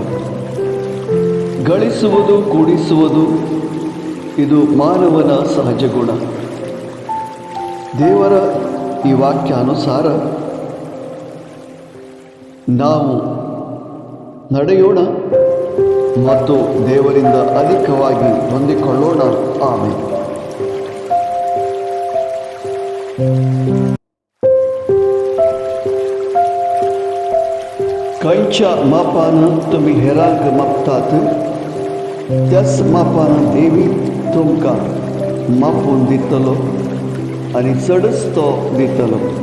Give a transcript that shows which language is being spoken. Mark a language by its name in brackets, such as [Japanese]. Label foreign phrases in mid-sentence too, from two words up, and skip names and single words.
[Kannada] ಗಳಿಸುವುದು ಕೂಡಿಸುವುದು ಇದು ಮಾನವನ ಸಹಜ ಗುಣ. ದೇವರ ಈ ವಾಕ್ಯಾನುಸಾರ ನಾವು ನಡೆಯೋಣ ಮತ್ತು ದೇವರಿಂದ ಅಧಿಕವಾಗಿ ಹೊಂದಿಕೊಳ್ಳೋಣ. ಆಮೆನ್. [Konkani] खंयच्या मापानं तुम्ही हेरांक मापतात त्याच मापानं देवी तुमकां मापून दितलो आणि चडच तो दितलो.